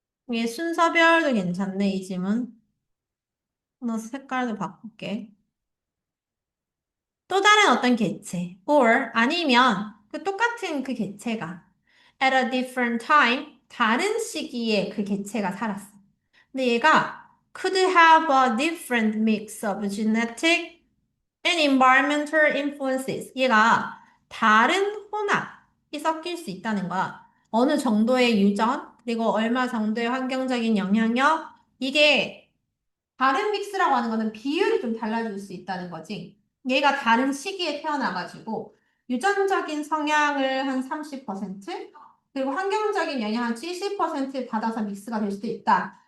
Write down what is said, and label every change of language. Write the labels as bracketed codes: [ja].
[ko] 이게 순서별도 괜찮네, 이 질문. 하나 색깔도 바꿀게. 또 다른 어떤 개체, [en] or [ko] 아니면 그 똑같은 그 개체가 [en] at a different time, [ko] 다른 시기에 그 개체가 살았어. 근데 얘가 [en] could have a different mix of genetic and environmental influences. [ko] 얘가 다른 혼합이 섞일 수 있다는 거야. 어느 정도의 유전, 그리고 얼마 정도의 환경적인 영향력, 이게 다른 믹스라고 하는 거는 비율이 좀 달라질 수 있다는 거지. 얘가 다른 시기에 태어나가지고 유전적인 성향을 한 30%, 그리고 환경적인 영향 한 70% 받아서 믹스가 될 수도 있다.